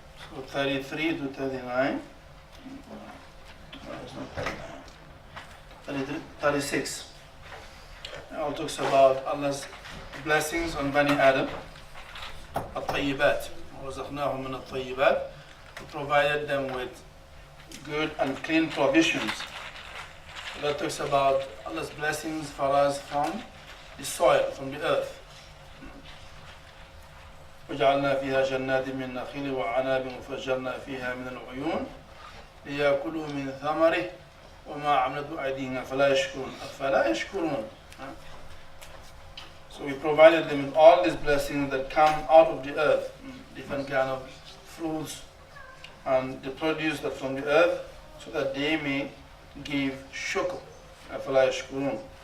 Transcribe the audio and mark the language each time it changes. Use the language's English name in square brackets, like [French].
[English] So 33 to 39. No, it's not 39. 36. It all talks about Allah's blessings on Bani Adam. [Arabic] الطيبات ورزقناهم من الطيبات. [English] We provided them with good and clean provisions. That talks about Allah's blessings for us from the soil, from the earth. [Arabic] وجعلنا فيها جنات من نخيل وعناب وفجرنا فيها من العيون ليأكلوا من ثمره وما عملته أيديهم أفلا يشكرون. [English] So we provided them with all these blessings that come out of the earth, different kind of fruits and the produce that from the earth, so that they may give shukr. [Arabic] أفلا يشكرون.